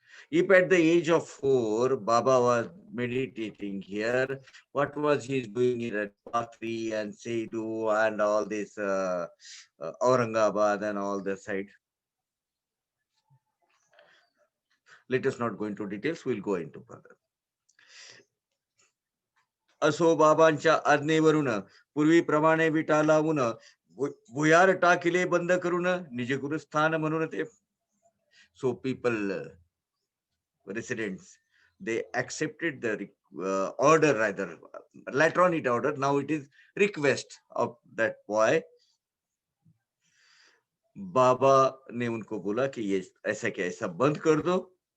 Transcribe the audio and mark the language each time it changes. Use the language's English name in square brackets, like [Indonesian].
[English] If at the age of 4, Baba was meditating here, what was he doing in Patri and Setu and all this Aurangabad and all the side? Let us not go into details, we'll go into further. [Marathi] असो बाबांच्या आज्ञेवरून पूर्वीप्रमाणे विटा लावून भुयार टाकिले बंद करून निज गुरुस्थान म्हणून ते. [English] So people, residents, they accepted the order, rather later on it order, now it is request of that boy. [Hindi] बाबा ने उनको बोला कि ये ऐसा क्या ऐसा बंद कर दो.